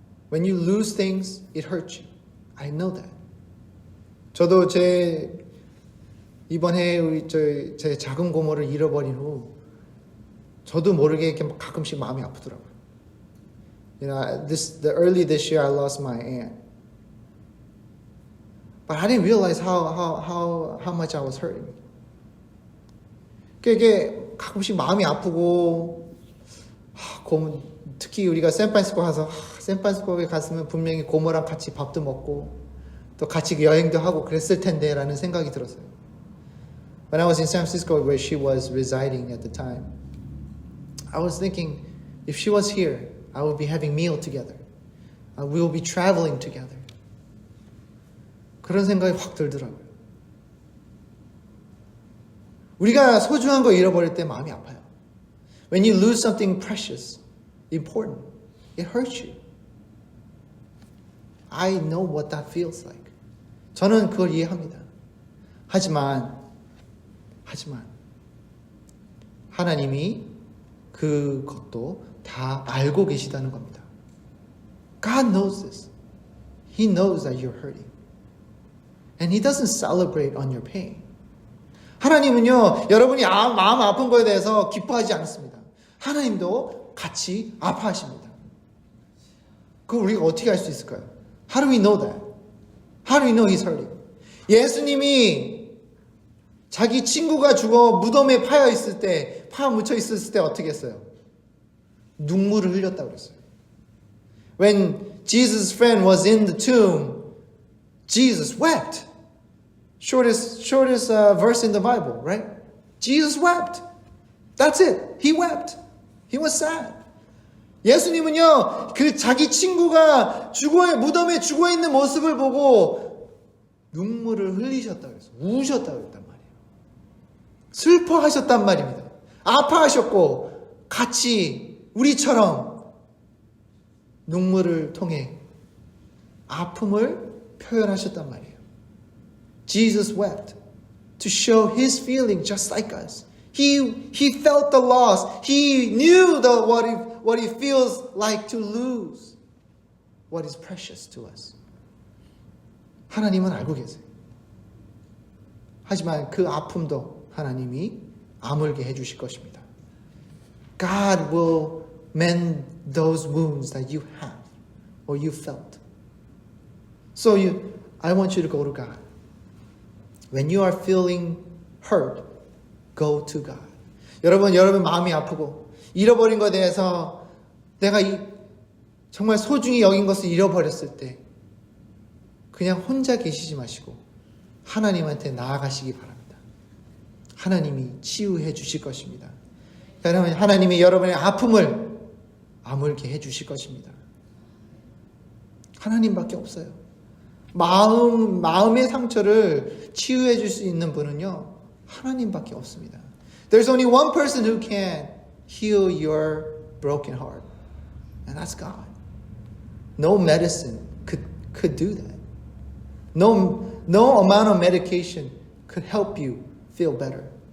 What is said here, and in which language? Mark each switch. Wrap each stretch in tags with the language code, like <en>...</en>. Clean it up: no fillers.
<en>When you lose things, it hurts you. I know that.</en> <ko>저도 이번에 제 작은 고모를 잃어버린 후 저도 모르게 이렇게 가끔씩 마음이 아프더라고요.</ko> <en>early this year I lost my aunt. But I didn't realize how much I was hurting.</en> <ko>이게 가끔씩 마음이 아프고, 특히 우리가 샌프란시스코 가서, 샌프란시스코에 갔으면 분명히 고모랑 같이 밥도 먹고, 또 같이 여행도 하고 그랬을 텐데, 라는 생각이 들었어요.</ko> <en>When I was in San Francisco, where she was residing at the time, I was thinking, if she was here, I would be having meal together. We will be traveling together.</en> <ko>그런 생각이 확 들더라고요. 우리가 소중한 거 잃어버릴 때 마음이 아파요.</ko> <en>When you lose something precious, important, it hurts you. I know what that feels like.</en> <ko>저는 그걸 이해합니다. 하지만 하나님이 그것도 다 알고 계시다는 겁니다.</ko> <en>God knows this. He knows that you're hurting. And He doesn't celebrate on your pain.</en> <ko>하나님은요, 여러분이 마음 아픈 거에 대해서 기뻐하지 않습니다. 하나님도 같이 아파하십니다. 그걸 우리가 어떻게 알 수 있을까요?</ko> <en>How do we know that? How do we know He's hurting?</en> <ko>예수님이 자기 친구가 죽어 무덤에 파여 있을 때, 파 묻혀 있었을 때 어떻게 했어요? 눈물을 흘렸다고 그랬어요.</ko> <en>When Jesus' friend was in the tomb, Jesus wept. Shortest verse in the Bible, right? Jesus wept. That's it. He wept. He was sad.</en> <ko>예수님은요, 그 자기 친구가 무덤에 죽어 있는 모습을 보고 눈물을 흘리셨다고 그랬어요. 우셨다고 그랬단 말이에요. 슬퍼하셨단 말입니다. 아파하셨고 같이 우리처럼 눈물을 통해 아픔을 표현하셨단 말이에요.</ko> <en>Jesus wept to show His feeling just like us. He felt the loss. He knew what it feels like to lose what is precious to us.</en> <ko>하나님은 알고 계세요. 하지만 그 아픔도 하나님이 아물게 해주실 것입니다.</ko> <en>God will mend those wounds that you have or you felt. So I want you to go to God. When you are feeling hurt, go to God.</en> <ko>여러분 마음이 아프고 잃어버린 것에 대해서 내가 정말 소중히 여긴 것을 잃어버렸을 때 그냥 혼자 계시지 마시고 하나님한테 나아가시기 바랍니다. 하나님이 치유해 주실 것입니다. 하나님이 여러분의 아픔을 아물게 해 주실 것입니다. 하나님밖에 없어요. 마음의 상처를 치유해 줄 수 있는 분은요, 하나님밖에 없습니다.</ko> <en>There's only one person who can heal your broken heart, and that's God. No medicine could do that. No amount of medication could help you feel better.</en>